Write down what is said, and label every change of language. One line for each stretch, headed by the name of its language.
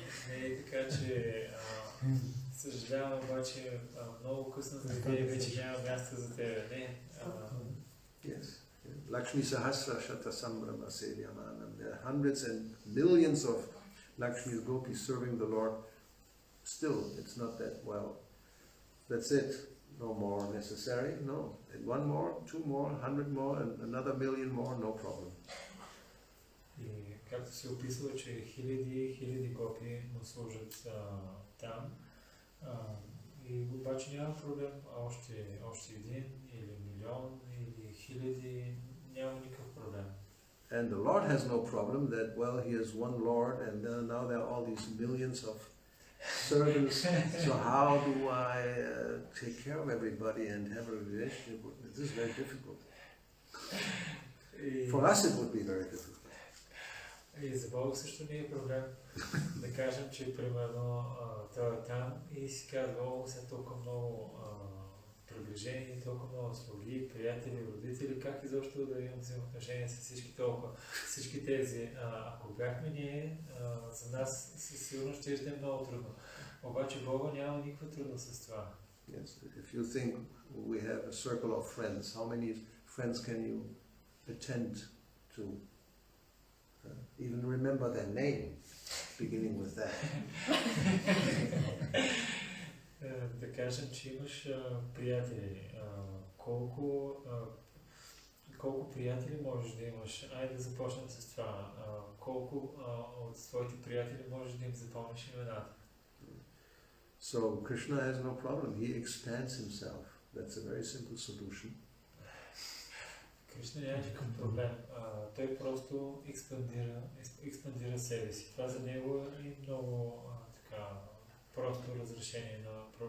Bulgarian: Не е така, че съжалявам, обаче много късно за тебе вече няма място за тебе. Не.
Sanskrit: Yes. Lakshmi Sahasra Shata Sambrama Sevyamanam.
English: There are hundreds and millions of Lakshmi's gopis serving the Lord. Still, it's not that, well, that's it. No more necessary. No. And one more, two more, 100 more, and another million more, no problem.
Bulgarian: И както се описва, че хиляди гопи му служат там, и обаче няма проблем, още един или милион или хиляди, няма никакъв проблем.
English: And the Lord has no problem that, well, He is one Lord, and now there are all these millions of servants. So how do I take care of everybody and have a relationship with them? This is very difficult. For us it would be very difficult.
Bulgarian: И за Бога също не е проблем да кажем, че примерно той е там и си казва, о, са толкова много приближени, толкова много слуги, приятели, родители, как изобщо да имам взаимоотношения с всички тези. Ако бяхме ние, за нас със сигурност ще е много трудно. Обаче Бога няма никаква трудност с това.
English: Yes, if you think we have a circle of friends, how many friends can you attend to? Even remember their name, beginning with that.
Bulgarian: Да кажем, че имаш приятели. Колко приятели можеш да имаш? Айде да започнем с това. Колко от своите приятели можеш да им запомниш имената?
English: So Krishna has no problem. He expands himself. That's a very simple solution.
Bulgarian: Кришна няма никакъв проблем. Той просто експандира себе си. Това за него е много така просто разрешение на